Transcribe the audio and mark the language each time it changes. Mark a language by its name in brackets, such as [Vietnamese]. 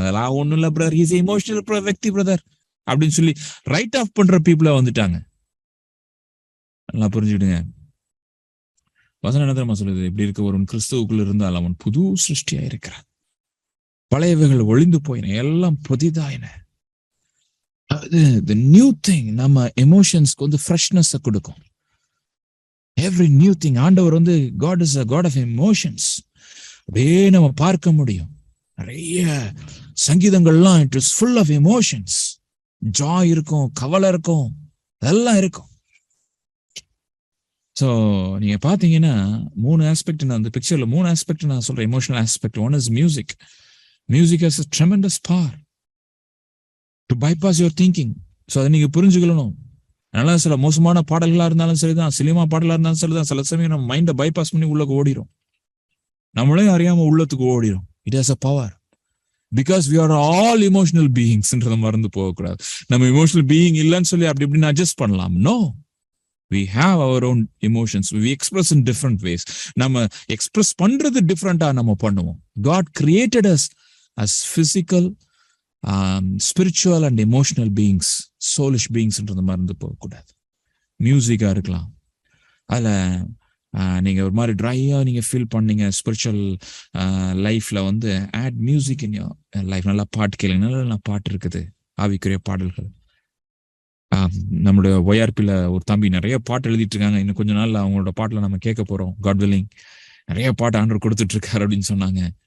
[Tamil] அதெல்லாம் ஒன்னும் இல்ல பிரதர், [English] he is emotional [Tamil] व्यक्ति பிரதர் அப்படின்னு சொல்லி ரைட் ஆஃப் பண்ற பீப்புளா வந்துட்டாங்க. நல்லா புரிஞ்சுடுங்க. வசனம் என்ன தெரியுமா சொல்லுது? இப்படி இருக்க ஒரு கிறிஸ்துவுக்குள்ள இருந்தால் அவன் புது சிருஷ்டியா இருக்கிறான். பழையவைகள் ஒளிந்து போயின, எல்லாம் புதிதாயின. [English] The new thing [Tamil] நம்ம எமோஷன்ஸ்க்கு வந்து ஃப்ரெஷ்னஸ் கொடுக்கும். [English] Every new thing. [Tamil] ஆண்டவர் வந்து [English] God is a God of emotions. [Tamil] அப்படியே நம்ம பார்க்க முடியும். நிறைய சங்கீதங்கள்லாம் [English] It is full of emotions. [Tamil] Joy இருக்கும், கவலை இருக்கும், அதெல்லாம் இருக்கும். ஸோ நீங்க பாத்தீங்கன்னா 3 ஆஸ்பெக்ட் நான் அந்த பிக்சர்ல 3 ஆஸ்பெக்ட் நான் சொல்றேன். [English] Emotional aspect. One is music. Music has a tremendous power to bypass your thinking. [Tamil] So அதை நீங்க புரிஞ்சுக்கணும். அதனால சில மோசமான பாடல்களா இருந்தாலும் சரிதான், சினிமா பாடலா இருந்தாலும் சரிதான், சில சமயம் நம்ம மைண்டை பைபாஸ் பண்ணி உள்ளக்கு ஓடிடும். நம்மளே அறியாம உள்ளத்துக்கு ஓடிடும். [English] It has a power. Because we are all emotional பீயிங்ஸ்ன்றத மறந்து போகக்கூடாது. [Tamil] நம்ம இமோஷனல் பீயிங் இல்லைன்னு சொல்லி அப்படி இப்படின்னு அட்ஜஸ்ட் பண்ணலாம். [English] No, we have our own emotions. We express in different ways. [Tamil] நம்ம எக்ஸ்பிரஸ் பண்றது டிஃப்ரெண்டா நம்ம பண்ணுவோம். [English] God created us as physical, spiritual and emotional beings, soulish beings ன்றத மறந்து போகக்கூடாது. [Tamil] மியூசிக்கா இருக்கலாம், அதுல நீங்க ஒரு மாதிரி ட்ரையா நீங்க ஃபீல் பண்ணீங்க ஸ்பிரிச்சுவல் லைஃப்ல வந்து [English] Add music in your life. [Tamil] நல்லா பாட்டு கேளுங்க, நல்ல பாட்டு இருக்குது, ஆவிக்குரிய பாடல்கள். நம்மளுடைய ஒய்ஆர்பியில் ஒரு தம்பி நிறைய பாட்டு எழுதிட்டு இருக்காங்க. இன்னும் கொஞ்ச நாள்ல அவங்களோட பாட்டுல நம்ம கேட்க போறோம். காட் வில்லிங் நிறைய பாட்டு ஆண்டவர் கொடுத்துட்டு இருக்காரு அப்படின்னு சொன்னாங்க.